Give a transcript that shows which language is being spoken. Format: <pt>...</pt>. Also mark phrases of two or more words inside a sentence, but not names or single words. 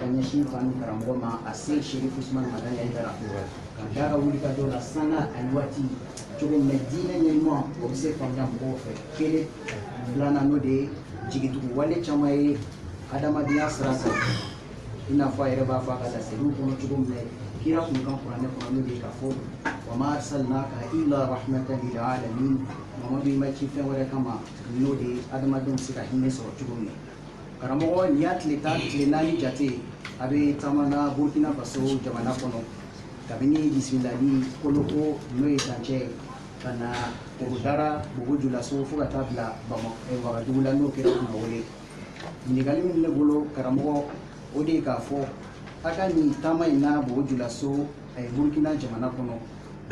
<bm>ɲɛsin fa ni karamɔgɔ ma a Seyid Sirif Usmani Madani Hayidara ka d'a ka wulikajɔ la sanga ani waati cogo min na diinɛ ɲɛɲuman o bɛ se faamuya mɔgɔw fɛ kelen filanan n'o de ye jigitugu wale caman ye adamadenya sira kan i n'a fɔ a yɛrɛ b'a fɔ a ka laseliw kɔnɔ cogo min na kira kun kan kuranɛ kɔnɔ n'o de ye k'a fɔ</bm> <ar>وما أرسلناك إلا رحمة للعالمين</ar> <bm>Mamadu i ma ci fɛn wɛrɛ kama n'o de ye adamadenw bɛ se ka hinɛ sɔrɔ cogo min na karamɔgɔ nin y'a tile 4 jate a bɛ taama na Burkina Faso jamana kɔnɔ kabini bisimilali koloko n'o ye dancɛ ka na Korodara Bobo Julaso fo ka taa bila Wagadugu la n'o kɛra Kumawole ɲininkali min ne bolo karamɔgɔ o de ye k'a fɔ a ka nin taama in na Bobo Julaso Burkina jamana kɔnɔ o de</bm>